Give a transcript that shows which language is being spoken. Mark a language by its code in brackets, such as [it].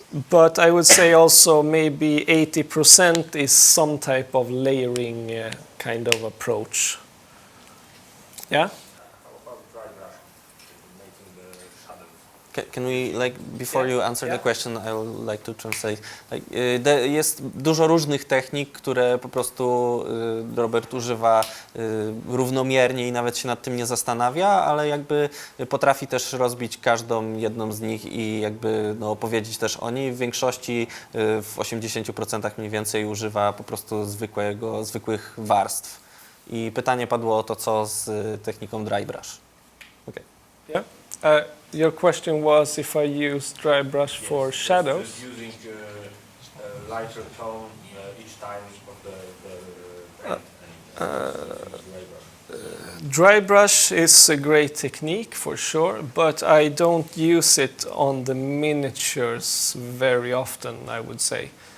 [en] But I would say also maybe 80% is some type of layering kind of approach. Yeah? Can we, like, before you answer the question, I would like to translate. [pl] Jest dużo różnych technik, które po prostu Robert używa równomiernie i nawet się nad tym nie zastanawia, ale jakby potrafi też rozbić każdą jedną z nich i jakby opowiedzieć też o niej. W większości, w 80% mniej więcej używa po prostu zwykłych warstw. I pytanie padło o to, co z techniką dry brush. [en] Okay. Yeah. Your question was if I use dry brush for shadows. Just using a lighter tone each time of the paint. Dry brush is a great technique for sure, but I don't use it on the miniatures very often, I would say.